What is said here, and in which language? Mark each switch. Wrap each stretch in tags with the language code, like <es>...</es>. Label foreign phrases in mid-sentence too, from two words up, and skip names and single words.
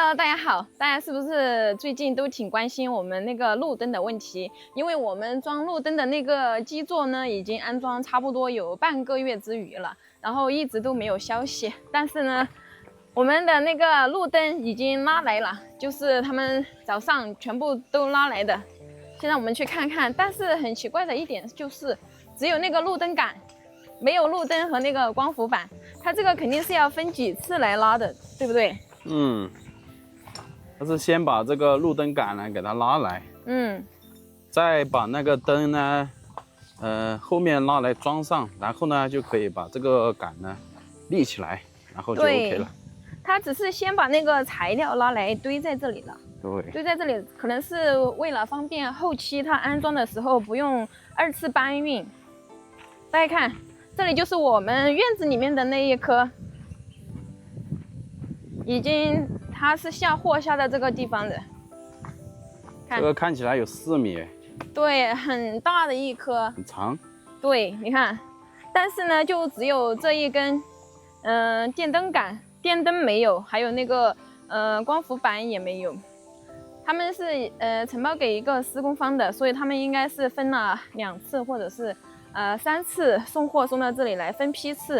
<zh>大家好，大家是不是最近都挺關心我們那個路燈的問題？因為我們裝路燈的那個基座呢，已經安裝差不多有半個月之餘了，然後一直都沒有消息。但是呢，我們的那個路燈已經拉來了，就是他們早上全部都拉來的。现在我們去看看，但是很奇怪的一點就是只有那個路燈桿，沒有路燈和那個光伏板。它這個肯定是要分幾次來拉的，對不對？它是先把這個路燈桿呢給它拉來，再把那個燈呢，後面拉來裝上，然後呢就可以把這個桿呢立起來，然後就 OK 了。它只是先把那個材料拉來堆在這裡了，对，堆在這裡可能是為了方便後期它安裝的時候不用2次搬運。大家看，這裡就是我們院子裡面的那一顆，已經它是下貨下到這個地方的。看，這個看起來有4米，對，很大的一顆，很長。對，你看，但是呢，就只有這一根，電燈桿，電燈沒有，還有那個光伏板也沒有。他們是承包給一個施工方的，所以他們應該是分了2次或者是3次送貨送到這裡來，分批次。</zh>